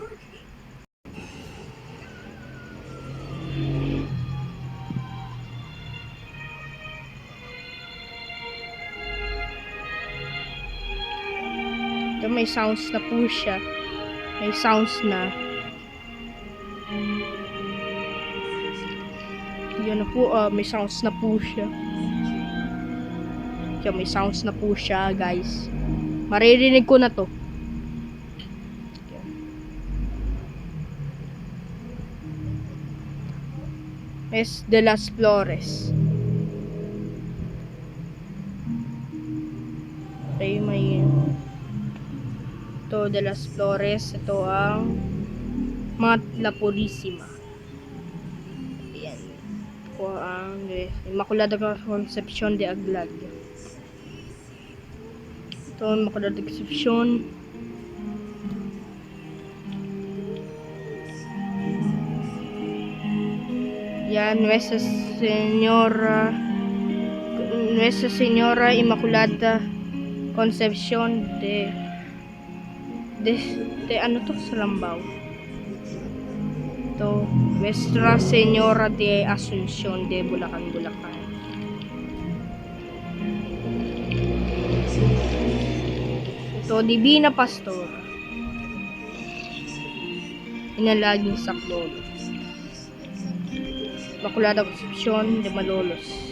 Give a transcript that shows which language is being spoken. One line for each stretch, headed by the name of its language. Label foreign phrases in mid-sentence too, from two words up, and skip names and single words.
Filipino: Ito may sounds na po siya. May sounds na. Yan na po, may sounds na po siya. Yan, may sounds na po siya, guys. Maririnig ko na to.
Spanish: Es de las Flores.
Filipino: Okay, may ito de las Flores. Ito ang Mount La Purísima. Ayan. Ito ang Immaculada Concepcion de Aglag. Ito ang Immaculada Concepcion. Yan, Nuestra Señora Immaculada Concepcion de ano to, Sarambao. Ito, Nuestra Señora de Asuncion de Bulacan. Ito, Divina Pastor. Inalaging Saklolo. Immaculada Concepcion de Malolos.